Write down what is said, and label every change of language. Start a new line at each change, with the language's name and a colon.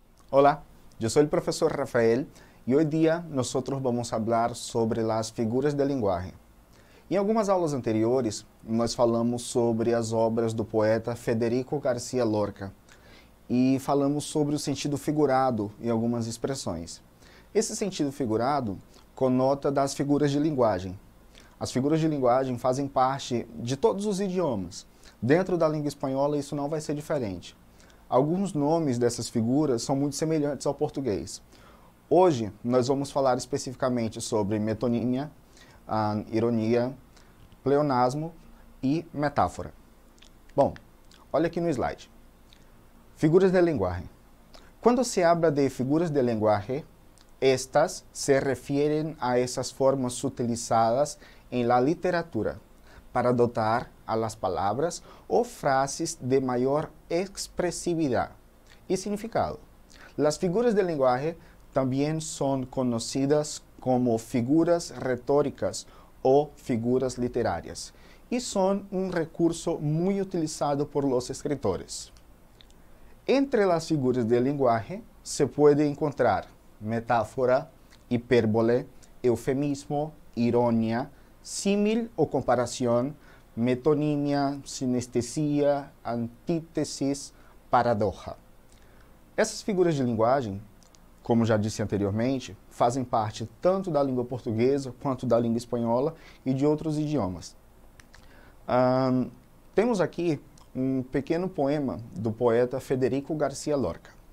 Spanish: Hola, yo soy el profesor Rafael y hoy día nosotros vamos a hablar sobre las figuras de linguagem.
Portuguese: Em algumas aulas anteriores, nós falamos sobre as obras do poeta Federico Garcia Lorca e falamos sobre o sentido figurado em algumas expressões. Esse sentido figurado conota das figuras de linguagem. As figuras de linguagem fazem parte de todos os idiomas. Dentro da língua espanhola isso não vai ser diferente. Alguns nomes dessas figuras são muito semelhantes ao português. Hoje nós vamos falar especificamente sobre metonímia, ironia, pleonasmo e metáfora. Bom, olha aqui no slide. Figuras de linguagem.
Spanish: Quando se habla de figuras de lenguaje, estas se refieren a esas formas utilizadas en la literatura para dotar a las palabras o frases de mayor expresividad y significado. Las figuras de lenguaje también son conocidas como figuras retóricas o figuras literarias y son un recurso muy utilizado por los escritores. Entre las figuras de lenguaje se puede encontrar metáfora, hipérbole, eufemismo, ironia, símil o comparación, metonímia, sinestesia, antítesis, paradoxa.
Portuguese: Essas figuras de linguagem, como já disse anteriormente, fazem parte tanto da língua portuguesa quanto da língua espanhola e de outros idiomas. Temos aqui um pequeno poema do poeta Federico Garcia Lorca.